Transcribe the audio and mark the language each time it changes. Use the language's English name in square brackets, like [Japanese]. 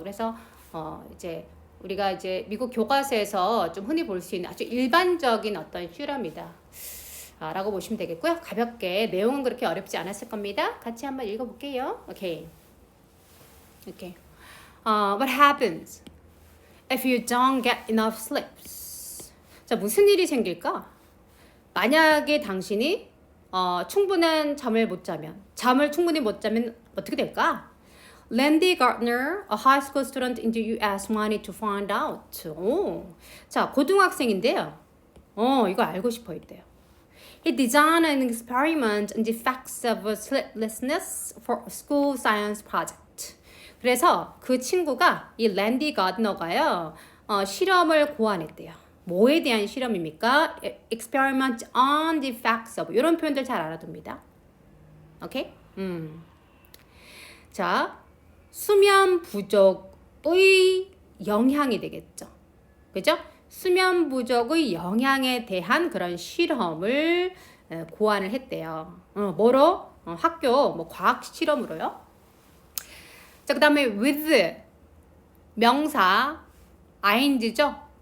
[Korean] 그래서 우리가 이제 미국 교과서에서 좀 흔히 볼 수 있는 아주 일반적인 어떤 실험이다. 라고 보시면 되겠고요. 가볍게, 내용은 그렇게 어렵지 않았을 겁니다. 같이 한번 읽어볼게요. 오케이. [English] What happens if you don't get enough sleep? [Korean] 자, 무슨 일이 생길까? 만약에 당신이 충분한 잠을 못 자면, 잠을 충분히 못 자면 어떻게 될까? [English] Randy Gardner, a high school student in the US, wanted to find out. [Korean] 자, 고등학생인데요. 이거 알고 싶어 했대요. [English] He designed an experiment on the effects of sleeplessness for a school science project. [Korean] 그래서 그 친구가 이 랜디 가드너가요, 실험을 고안했대요. 뭐에 대한 실험입니까? [English] Experiment on the effects of [Korean] 이런 표현들 잘 알아둡니다. 오케이? 자, 수면 부족의 영향이 되겠죠. 그죠? 수면 부족의 영향에 대한 그런 실험을 고안을 했대요. 뭐로? 학교 뭐 과학 실험으로요. 자, 그 다음에 with 명사 ing죠.